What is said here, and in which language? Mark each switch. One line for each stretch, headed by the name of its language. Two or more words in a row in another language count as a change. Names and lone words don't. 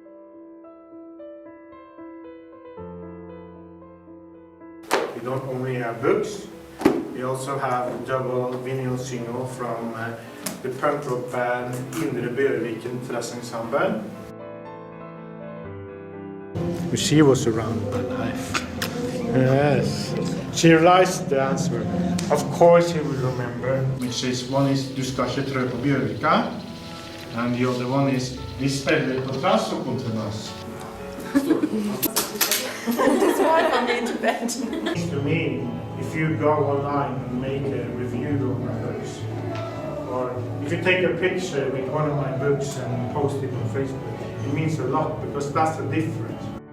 English: We don't only have books, we also have a double vinyl single from the punk rock band Lillehammer Bryggery Ensemble. She was around my life. Yes. She realized the answer. Of course you will remember, which is one is Du ska ikke trø på Bjørvika, and the other one is Vi spiller på trass og kontrabass. That's why I'm going to bed. To me, if you go online and make a review of my books, or if you take a picture with one of my books and post it on Facebook, it means a lot because that's the difference.